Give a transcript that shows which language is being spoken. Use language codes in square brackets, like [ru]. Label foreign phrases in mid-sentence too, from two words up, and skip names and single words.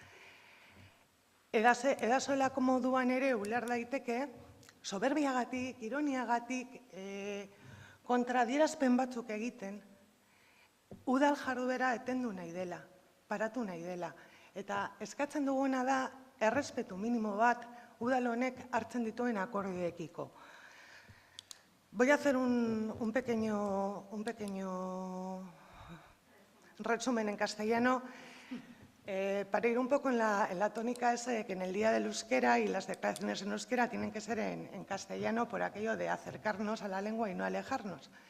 [eu] Edazoelako moduan ere uler daiteke, soberbiagatik, ironiagatik, kontradierazpen batzuk egiten, udal jarduera etendu nahi dela, paratu nahi dela. Eta eskatzen duguna da, errespetu minimo bat, udal honek hartzen dituen akordioekiko. [es] Voy a hacer un pequeño resumen en castellano para ir un poco en la tónica esa de que en el Día del Euskera y las declaraciones en euskera tienen que ser en castellano por aquello de acercarnos a la lengua y no alejarnos.